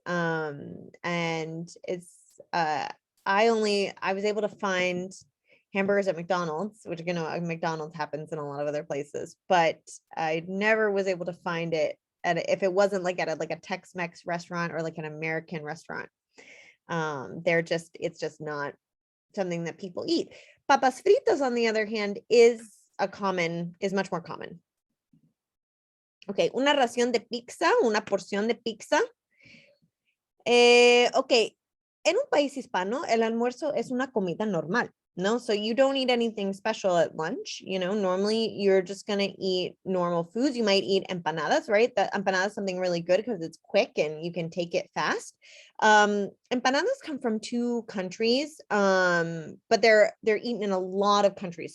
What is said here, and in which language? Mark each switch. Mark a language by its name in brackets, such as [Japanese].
[English] And it's, I was able to find hamburgers at McDonald's, which, McDonald's happens in a lot of other places, but I never was able to find it if it wasn't like at a Tex-Mex restaurant or like an American restaurant. It's just not something that people eat. Papas fritas, on the other hand, is much more common. [Spanish] Okay, una ración de pizza, una porción de pizza. Okay, en un país hispano, el almuerzo es una comida normal. [English] No, so you don't eat anything special at lunch. Normally you're just going to eat normal foods. You might eat empanadas, right? The empanada is something really good because it's quick and you can take it fast. Empanadas come from 2 countries, but they're eaten in a lot of countries.